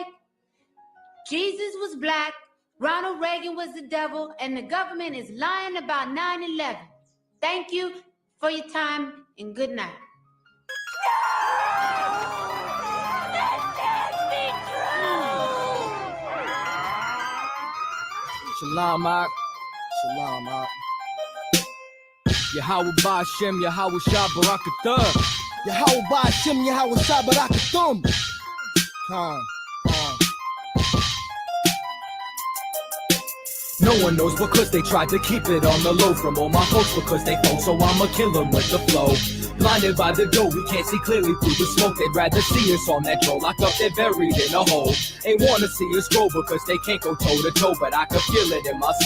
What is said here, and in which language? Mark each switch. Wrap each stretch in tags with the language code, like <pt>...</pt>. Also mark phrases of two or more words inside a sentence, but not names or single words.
<en>Jesus was black, Ronald Reagan was the devil, and the government is lying about 9/11. Thank you for your time, and good night. Shalom, Mark. Shalom, Mark. Yahweh Ba'Shem, Yahweh Shabbarakathah. Yahweh Ba'Shem, Yahweh Shabbarakathum. No one knows because they tried to keep it on the low from all my folks because they folk, so I'ma kill them with the flow. Blinded by the dough, we can't see clearly through the smoke. They'd rather see us on that troll, locked up, they're buried in a hole. Ain't wanna see us grow because they can't go toe to toe, but I can feel it in my soul.</en>